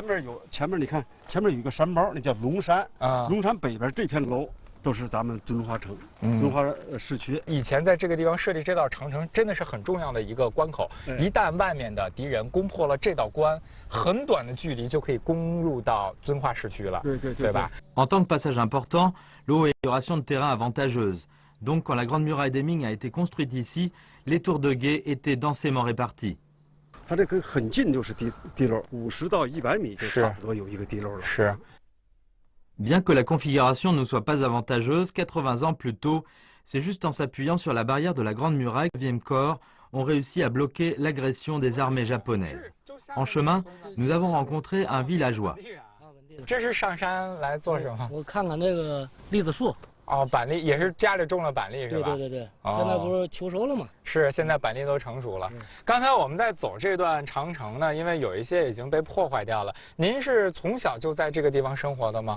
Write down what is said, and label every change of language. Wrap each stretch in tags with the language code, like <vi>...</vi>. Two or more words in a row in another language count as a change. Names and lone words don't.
<zh>前面你看，前面有一个山包，那叫龙山啊。龙山北边这片楼都是咱们遵化城、遵化市区。以前在这个地方设立这道长城，真的是很重要的一个关口。一旦外面的敌人攻破了这道关，很短的距离就可以攻入到遵化市区了。对吧</zh> <fr>En tant que passage important, l'amélioration de terrain avantageuse. Donc, quand la grande muraille des Ming a été construite ici, les tours de guet étaient densément réparties.</fr> <zh>它这个很近就是地漏，50到100米就差不多有一个地漏了。是。</zh> <fr>Bien que la configuration ne soit pas avantageuse, 80 ans plus tôt, c'est juste en s'appuyant sur la barrière de la Grande Muraille que le 9e corps ont réussi à bloquer l'agression des armées japonaises. En chemin, nous avons rencontré un villageois.</fr> <zh>这是上山来做什么？我看看这个栗子树。哦，板栗也是家里种了板栗是吧？对。现在不是秋收了吗？是，现在板栗都成熟了。刚才我们在走这段长城呢，因为有一些已经被破坏掉了。您是从小就在这个地方生活的吗？</zh>